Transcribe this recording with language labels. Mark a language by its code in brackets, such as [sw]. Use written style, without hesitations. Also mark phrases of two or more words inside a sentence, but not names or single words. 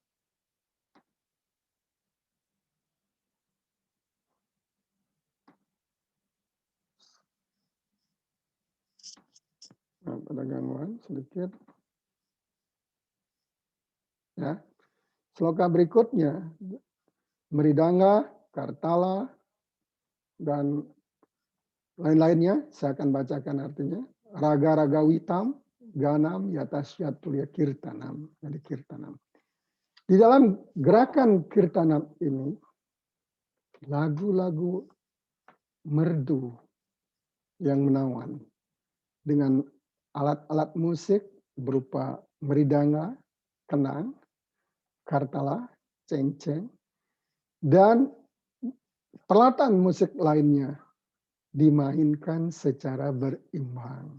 [id] Maaf, ada gangguan sedikit. Ya. Sloka berikutnya Mridanga, Kartala, dan lain-lainnya, saya akan bacakan artinya. [sa] राग-राग वितम्, गानम्, यतस्य तुल्य कीर्तनम्. [id] Jadi kirtanam. Di dalam gerakan kirtanam ini, lagu-lagu merdu yang menawan dengan alat-alat musik berupa mridanga, kenang, kartala, cengceng, dan peralatan musik lainnya dimainkan secara berimbang.